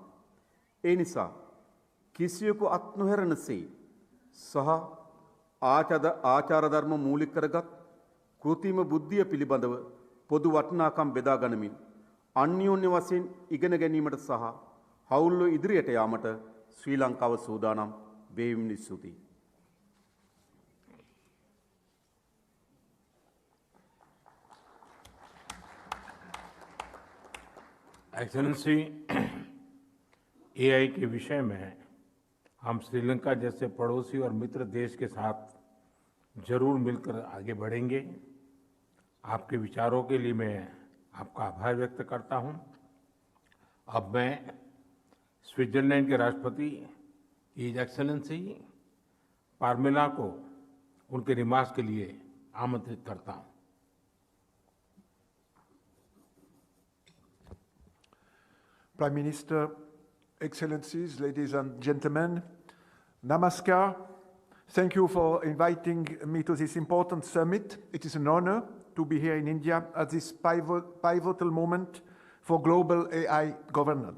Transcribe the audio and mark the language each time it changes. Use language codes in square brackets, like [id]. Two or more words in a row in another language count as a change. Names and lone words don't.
[si] ඒ නිසා කිසියෙකු අත් නොහැරෙනසේ සහ ආචාර ධර්ම මූලික කරගත් කෘත්‍රිම බුද්ධිය පිළිබඳව පොදු වටිනාකම් බෙදා ගනිමින් අන්‍යෝන්‍ය වශයෙන් ඉගෙන ගැනීමට සහ හවුල්ව ඉදිරියට යාමට ශ්‍රී ලංකාව සූදානම්. වේවින් ස්තුතියි. [hi] एक्सेलेंसी, एआई के विषय में हम श्रीलंका जैसे पड़ोसी और मित्र देश के साथ जरूर मिलकर आगे बढ़ेंगे। आपके विचारों के लिए मैं आपका आभार व्यक्त करता हूं। अब मैं स्विट्जरलैंड के राष्ट्रपति [en] His Excellency [hi] पार्मेला को उनके रिमार्क्स के लिए आमंत्रित करता हूं। [en] Prime Minister, Excellencies, ladies and gentlemen, Namaskar. Thank you for inviting me to this important summit. It is an honor to be here in India at this pivotal moment for global AI governance.